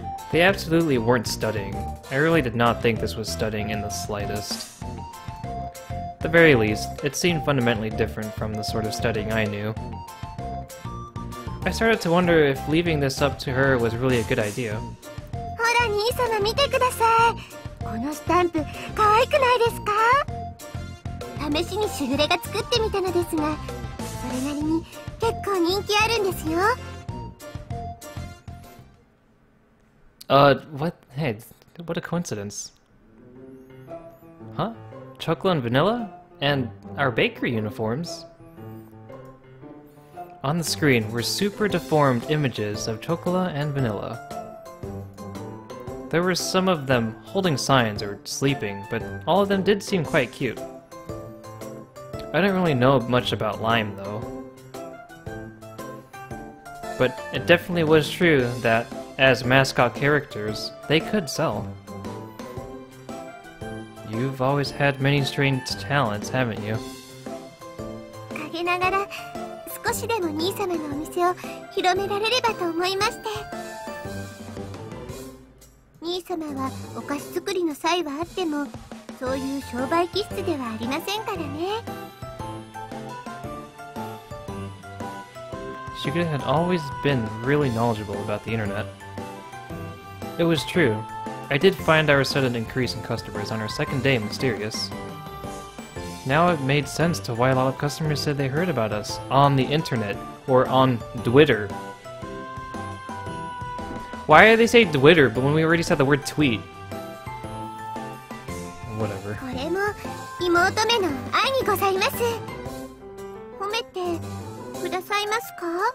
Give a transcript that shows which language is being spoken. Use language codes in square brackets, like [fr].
[en] They absolutely weren't studying. I really did not think this was studying in the slightest. At the very least, it seemed fundamentally different from the sort of studying I knew. I started to wonder if leaving this up to her was really a good idea. [ja] ほら兄様見てください。このスタンプ可愛くないですか？試しにしぐれが作ってみたのですが、それなりに結構人気あるんですよ。 [en] What? Hey, what a coincidence. Huh? Chocolate and vanilla? And our bakery uniforms? On the screen were super deformed images of chocolate and vanilla. There were some of them holding signs or sleeping, but all of them did seem quite cute. I don't really know much about Lime, though. But it definitely was true that, as mascot characters, they could sell. You've always had many strange talents, haven't you? [ja] 陰ながら少しでも兄様のお店を広められればと思いまして。兄様はお菓子作りの才はあっても、そういう商売気質ではありませんからね。 [en] Shigure had always been really knowledgeable about the internet. It was true. I did find our sudden increase in customers on our second day mysterious. Now it made sense to why a lot of customers said they heard about us on the internet or on Twitter. Why do they say Twitter, but when we already said the word tweet? Whatever. [ja] これも妹めの愛にございます。褒めてくださいますか？